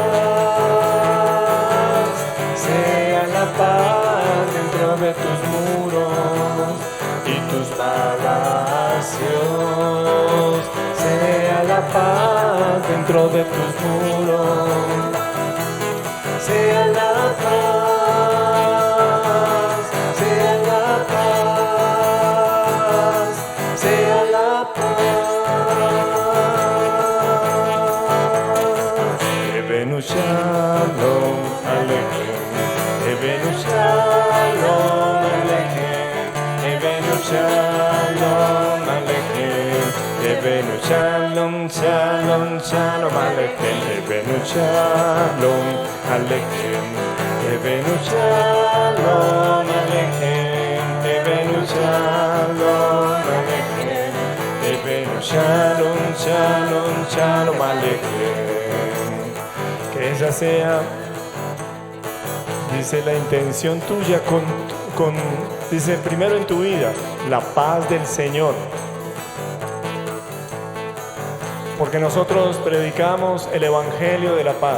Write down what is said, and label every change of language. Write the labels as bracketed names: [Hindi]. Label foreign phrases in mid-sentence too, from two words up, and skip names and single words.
[Spanish] paz, sea la paz dentro de tus muros y tus palacios, sea la paz dentro de tus muros, sea la paz, sea la paz, sea la paz. [Hebrew] הבאנו שלום עליכם, הבאנו שלום עליכם, הבאנו שלום עליכם, הבאנו שלום, שלום, שלום עליכם, הבאנו שלום עליכם, הבאנו שלום עליכם, הבאנו שלום עליכם, הבאנו שלום, שלום, שלום עליכם. [Spanish] Que esa sea, dice, la intención tuya dice, primero en tu vida, la paz del Señor. Porque nosotros predicamos el Evangelio de la paz.